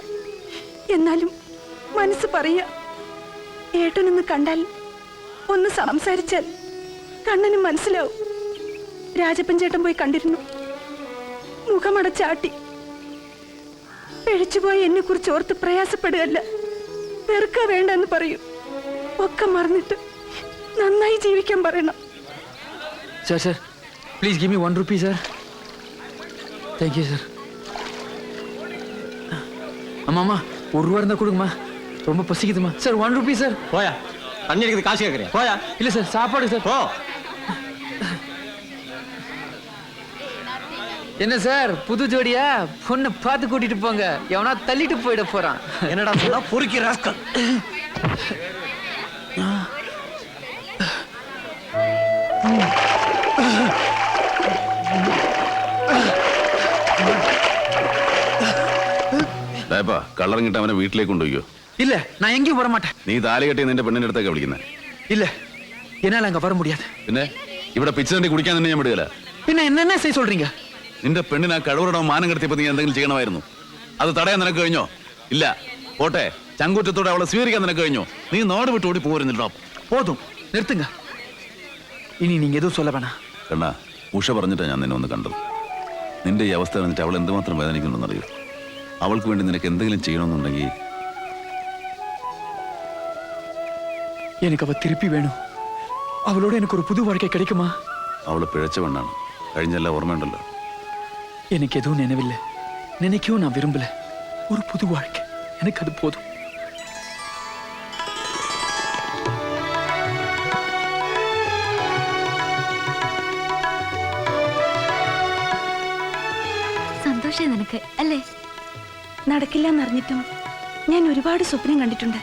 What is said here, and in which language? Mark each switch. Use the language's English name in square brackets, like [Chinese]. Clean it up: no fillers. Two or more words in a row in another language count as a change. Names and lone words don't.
[Malayalam] എന്നാലും മനസ്സ് പറയാ, ഏട്ടനൊന്ന് കണ്ടാൽ ഒന്ന് സംസാരിച്ചാൽ കണ്ണന് മനസ്സിലാവും. രാജപ്പൻ ചേട്ടൻ പോയി കണ്ടിരുന്നു. മുഖമടച്ചാട്ടി. പിഴച്ചുപോയി എന്നെ കുറിച്ച് ഓർത്ത് പ്രയാസപ്പെടുകയല്ല, വെറുക്ക വേണ്ടെന്ന് പറയൂ. ഒക്കെ മറന്നിട്ട് നന്നായി ജീവിക്കാൻ പറയണം. [English] Sir, please give me 1 rupee, sir. Thank you, sir. [Tamil] அம்மா 1 ரூபா இருந்தா கொடுங்கம்மா, ரொம்ப பசிக்குதுமா. சார் 1 ரூபி சார். போயா, தண்ணி அடிக்கிறது காசு கேட்குறியா? போயா. இல்ல சார், சாப்பாடு சார். போ. என்ன சார் புது ஜோடியா? பொண்ணை பார்த்து கூட்டிட்டு போங்க, எவனா தள்ளிட்டு போயிட போறான். என்னடா சொன்னா? பொறுக்கி ராஸ்கல். [Malayalam] കള്ളറിങ്ങിട്ട് അവനെ വീട്ടിലേക്ക് കൊണ്ടുപോയോ? [Tamil] இல்ல, நான் எங்கேயும் வர மாட்டேன். [Malayalam] നീ താലി കെട്ടി നിന്റെ പെണ്ണിന്റെ അടുത്തൊക്കെ വിളിക്കുന്നത്? [Tamil] இல்ல, என்னால அங்க வர முடியாது. [Malayalam] പിന്നെ ഇവിടെ പിച്ചതണ്ടി കുടിക്കാൻ തന്നെ ഞാൻ വിടുകയില്ല. [Tamil] പിന്നെ என்ன செய்ய சொல்றீங்க? [Malayalam] നിന്റെ പെണ്ണിനെ ആ കഴിവറടോ മാനം കെടുത്തിയപ്പോ നീ എന്തെങ്കിലും ചെയ്യണമായിരുന്നു. അത് തടയാൻ നിനക്ക് കഴിഞ്ഞോ? ഇല്ല. പോട്ടെ, ചങ്കൂറ്റത്തോടെ അവളെ സ്വീകരിക്കാൻ നിനക്ക് കഴിഞ്ഞോ? നീ നാട് വിട്ട് ഓടി പോരുന്നില്ലോ. [Tamil] போதும், நிறுத்துங்க. ഇനി நீங்க எதுவும் சொல்ல வேணாம். [Malayalam] കണ്ണാ, ഉഷ പറഞ്ഞിട്ടാ ഞാൻ നിന്നെ ഒന്ന് കണ്ടത്. നിന്റെ ഈ അവസ്ഥ അറിഞ്ഞിട്ട് അവൾ എന്തുമാത്രം വേദനിക്കുന്നുണ്ടെന്നറിയോ? അവൾക്ക് വേണ്ടി നിനക്ക് എന്തെങ്കിലും ചെയ്യണമെന്നുണ്ടെങ്കിൽ [Tamil] எனக்கு அவ திருப்பி வேணும். அவளோட எனக்கு ஒரு புது வாழ்க்கை கிடைக்குமா? [Malayalam] അവള് പിഴച്ച പെണ്ണാണ്. കഴിഞ്ഞെല്ലാം ഓർമ്മയുണ്ടല്ലോ. [Tamil] எனக்கு எதுவும் நினைவில்லை, நினைக்கவும் நான் விரும்பல. ஒரு புது வாழ்க்கை, எனக்கு அது போதும். [Malayalam] സന്തോഷം നിനക്ക് അല്ലേ? നടക്കില്ലെന്നറിഞ്ഞിട്ടും ഞാൻ ഒരുപാട് സ്വപ്നം കണ്ടിട്ടുണ്ട്.